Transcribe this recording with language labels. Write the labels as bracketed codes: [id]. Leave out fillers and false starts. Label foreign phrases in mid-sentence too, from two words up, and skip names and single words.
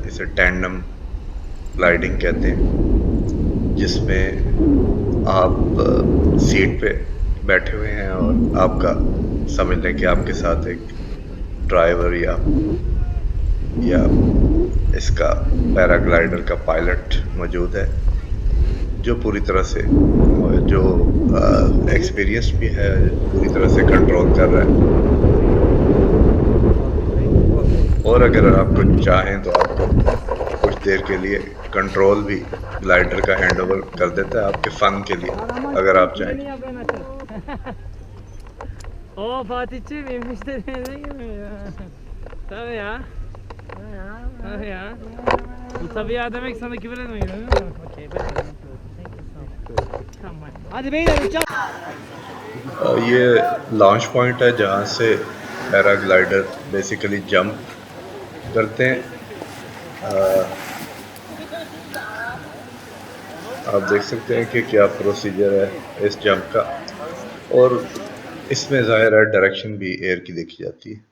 [hi] इसे [en] tandem gliding [hi] कहते हैं, जिसमें आप सीट पे बैठे हुए हैं और आपका समझ लें कि आपके साथ एक ड्राइवर या इसका पैराग्लाइडर का पायलट मौजूद है, जो पूरी तरह से जो एक्सपीरियंस भी है, पूरी तरह से कंट्रोल कर रहा है। और अगर आपको चाहें तो आपको कुछ देर के लिए कंट्रोल भी ग्लाइडर का [en] hand over [hi] कर देता है आपके फन के लिए, अगर आप चाहें। [tr] Oo Fatih'ciğim yemişler yerine girmiyor ya. Tabii ya. Tabii ya. Bu tabii ya demek sana küfür etmiyor değil mi? Okey ben. Tamam. Hadi beyler uçak. [hi] ये [en] launch point [hi] है जहाँ से पैराग्लाइडर बेसिकली जंप करते हैं। आप देख सकते हैं कि क्या प्रोसीजर है इस जंप का, और इसमें ज़ाहिर है डायरेक्शन भी एयर की देखी जाती है।